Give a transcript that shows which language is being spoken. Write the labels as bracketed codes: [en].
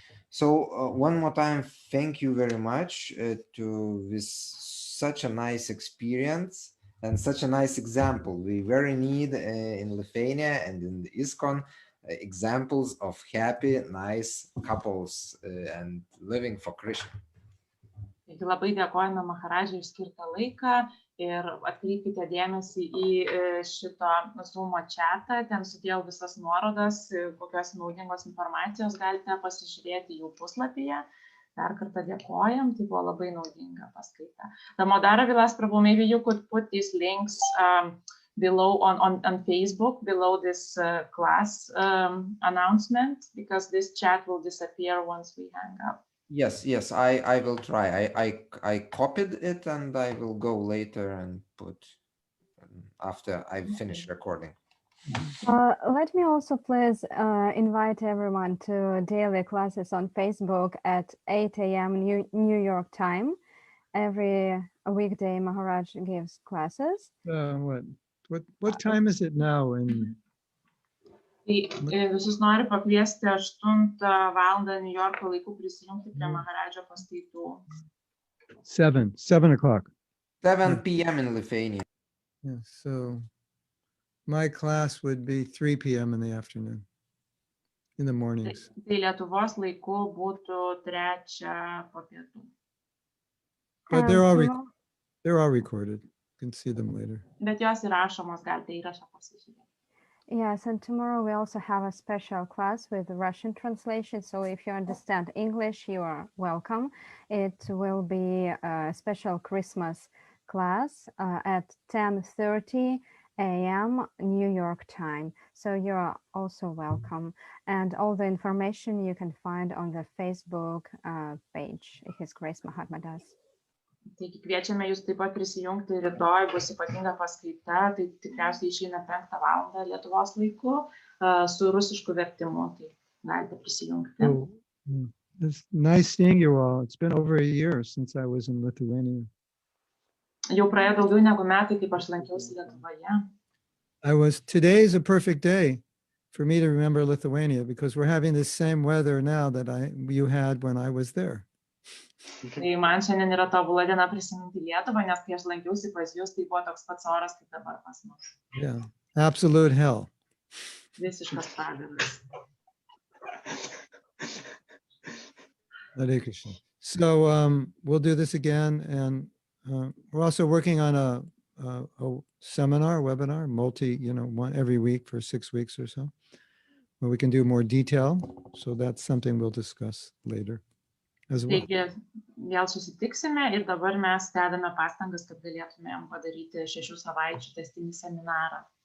[en] So one more time, thank you very much to this such a nice experience and such a nice example. We very need in Lithuania and in the ISKCON examples of happy, nice couples and living for Krishna. [lt] Taigi labai dėkojame Maharadžai už skirtą laiką ir atkreipkite dėmesį į šito Zoom chatą, ten sudėjau visas nuorodas, kokios naudingos informacijos galite pasižiūrėti jų puslapyje. Dar kartą dėkojam, tai buvo labai naudinga paskaita. [en] Damodara Vilas Prabhu, maybe you could put these links below on Facebook, below this class announcement, because this chat will disappear once we hang up. Yes, I will try. I copied it, and I will go later and put after I finish recording. Let me also please invite everyone to daily classes on Facebook at 8 a.m. New York time. Every weekday, Maharaj gives classes. What time is it now in [lt] Tai visus noriu pakviesti 8 valandą New Yorko laiku prisijungti prie Maharadžo paskaitų. [en] 7 o'clock? 7 p.m. in Lithuania. Yeah, so my class would be 3 p.m. in the afternoon, in the mornings. [lt] Tai Lietuvos laiku būtų 3 po pietų. [en] But they're all recorded. You can see them later. [lt] Bet jos įrašomos, galite įrašą pasižiūrėti. [en] Yes, and tomorrow we also have a special class with Russian translation. So if you understand English, you are welcome. It will be a special Christmas class at 10:30 a.m. New York time. So you are also welcome. And all the information you can find on the Facebook page, His Grace Mahatma Dasi. [lt] Taigi kviečiame jūs taip pat prisijungti, rytoj bus ypatinga paskaita, tai tikriausiai išeina 5 valandą Lietuvos laiku su rusišku vertimu, tai galite prisijungti. [en] Oh, it's nice seeing you all. It's been over a year since I was in Lithuania. [lt] Jau praėjo daugiau negu metai, kaip aš lankiausi Lietuvoje. [en] Today is a perfect day for me to remember Lithuania because we're having the same weather now that you had when I was there. [lt] Tai man šiandien yra tobula diena prisiminti Lietuvą, nes kai aš lankiausi pas jūs, tai buvo toks pats oras kaip dabar pas mus. [en] Yeah, absolute hell. [lt] Visiškas pragaras. [en] Hare Krishna. So we'll do this again, and we're also working on a webinar, one every week for 6 weeks or so, where we can do more detail. So that's something we'll discuss later as well. [lt] Taigi vėl susitiksime ir dabar mes dedame pastangas, kad galėtumėm padaryti 6 savaičių testinį seminarą.